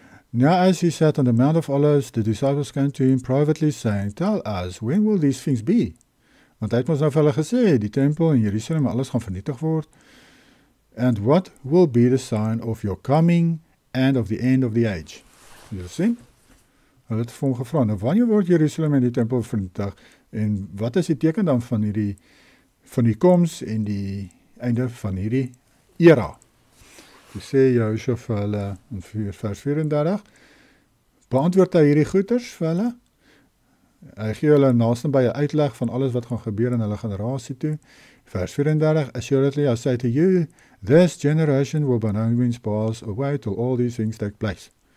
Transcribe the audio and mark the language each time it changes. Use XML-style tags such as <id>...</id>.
<en>Now as he sat on the Mount of Olives, the disciples came to him privately saying, tell us, when will these things be?</en> <af>Want hy het ons nou vir hulle gesê, die tempel in Jerusalem, alles gaan vernietig word.</af> <en>And what will be the sign of your coming and of the end of the age?</en> <af>Jy sien? Hulle het vir hom gevra, nou wanneer word Jerusalem en die tempel vernietig? En wat is die teken dan van die koms en die einde van hierdie era? Toe sê Joshua vir hulle in vers 34, beantwoord hy hierdie goeters vir hulle. Hy gee hulle naastenby 'n uitleg van alles wat gaan gebeur in hulle generasie toe.</af> <en>Vers 34, assuredly I say to you, this generation will by no means pass away till all these things take place.</en>